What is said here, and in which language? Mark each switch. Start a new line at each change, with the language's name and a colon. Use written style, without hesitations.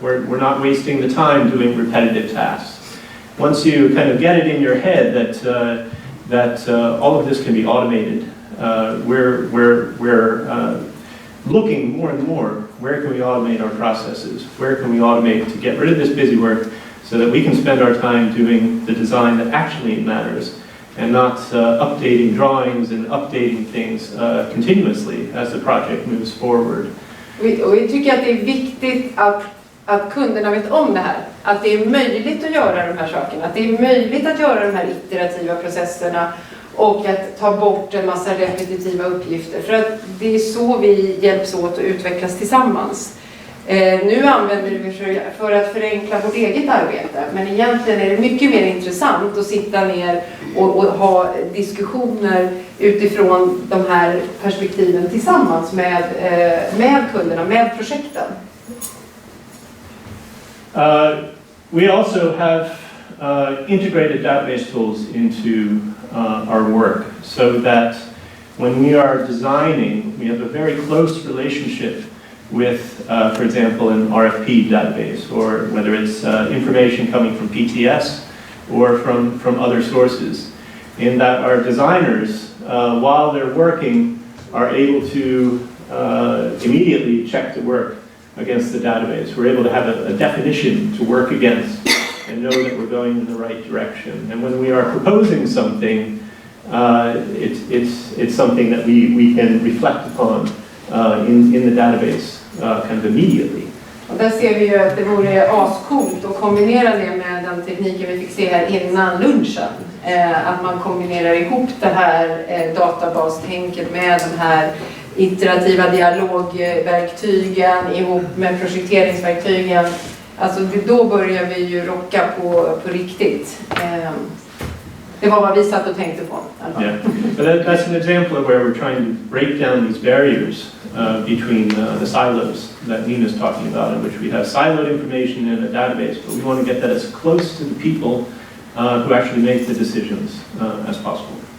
English: We're not wasting the time doing repetitive tasks. Once you kind of get it in your head that all of this can be automated, we're looking more and more, where can we automate our processes? Where can we automate to get rid of this busy work so that we can spend our time doing the design that actually matters, and not updating drawings and updating things continuously as the project moves forward.
Swedish: Vi tycker att det är viktigt att kunderna vet om det här. Att det är möjligt att göra de här sakerna. Att det är möjligt att göra de här iterativa processerna och att ta bort en massa repetitiva uppgifter. För att det är så vi hjälps åt att utvecklas tillsammans. Nu använder vi det för att förenkla vårt eget arbete. Men egentligen är det mycket mer intressant att sitta ner och ha diskussioner utifrån de här perspektiven tillsammans med kunderna, med projekten.
English: We also have integrated database tools into our work, so that when we are designing, we have a very close relationship with, for example, an RFP database, or whether it's information coming from PTS or from other sources, in that our designers, while they're working, are able to immediately check the work against the database. We're able to have a definition to work against and know that we're going in the right direction. And when we are proposing something, it's something that we can reflect upon in the database kind of immediately.
Swedish: Och där ser vi ju att det vore ascoolt att kombinera det med den tekniken vi fick se här innan lunchen. Att man kombinerar ihop det här databastänket med de här iterativa dialogverktygen ihop med projekteringsverktygen. Alltså då börjar vi ju rocka på riktigt. Det var vad vi satt och tänkte på.
English: Yeah, but that's an example of where we're trying to break down these barriers between the silos that Nina's talking about, in which we have siloed information in a database, but we want to get that as close to the people who actually make the decisions as possible.